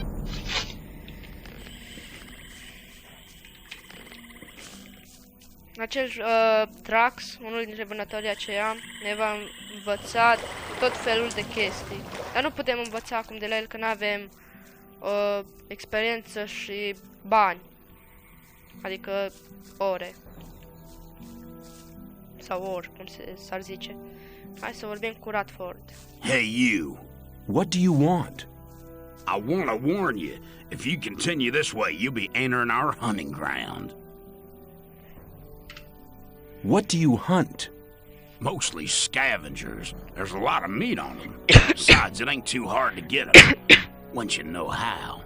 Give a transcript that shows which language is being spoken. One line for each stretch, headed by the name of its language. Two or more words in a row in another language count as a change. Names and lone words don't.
Romanian: Acel Drax, unul dintre vânătorii aceia, ne va învăța tot felul de chestii. Dar nu putem învăța acum de la el că nu avem experiență și bani. Adică ore. Sau ori, cum s-ar zice. Hai să vorbim cu foarte.
English: Hey you! What do you want? I want to warn you, if you continue this way, you'll be entering our hunting ground. What do you hunt? Mostly scavengers. There's a lot of meat on them. Besides, it ain't too hard to get them, once you know how.